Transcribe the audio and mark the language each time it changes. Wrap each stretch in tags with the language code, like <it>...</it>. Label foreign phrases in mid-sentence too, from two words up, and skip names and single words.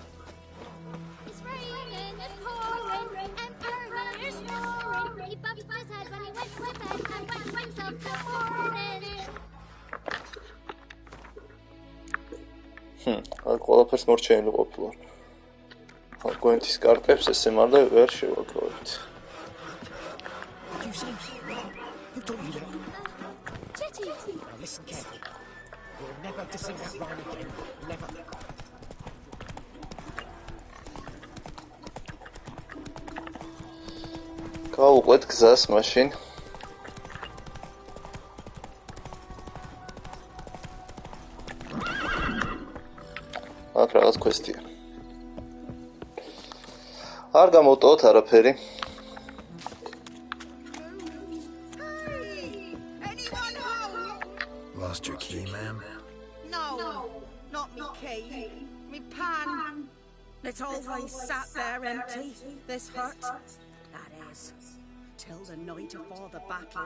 <ka>აქ ყველაფერს მორჩენილი ყოფილა. გვერდის კარტებს ესე მარდა ვერ შევაგროვებთ.</ka> <en>Who told you that? Jetty! Now listen carefully. You'll never sing that rhyme again. Never.</en> <ka>გავუყვეთ გზას მაშინ. აქ რაღაც კვესტია. არ გამოვტოვოთ არაფერი.</ka> <en>Lost your key, ma'am? No, not me key. Me pan. It's always sat there empty, this hut. That is, till the night of all the battle.</en>